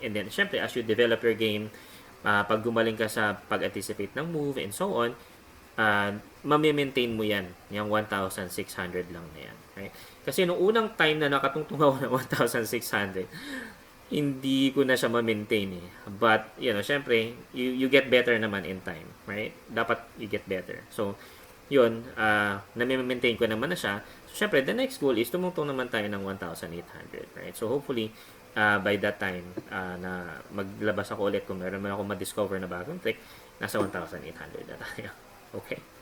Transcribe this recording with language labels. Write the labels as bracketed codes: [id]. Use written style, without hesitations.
[tl] And then, syempre, [en] as you develop your game, [tl] pag gumaling ka sa pag-anticipate ng move [en] and so on, [tl] mamimaintain mo yan, yung 1,600 lang na yan. Right? Kasi nung unang time na nakatungtong ako ng 1,600, hindi ko na siya ma-maintain eh. [en] But, [tl] syempre, [en] you get better naman in time, right? [tl] Dapat [en] you get better. [tl] So, yun, na-maintain ko naman na siya. [en] So, syempre, the next goal is [tl] tumungtong naman tayo ng [en] 1,800, right? [tl] So, hopefully, by that time, na maglabas ako ulit kung meron man ako ma-discover na bagong trick, nasa 1,800 na tayo. Okay?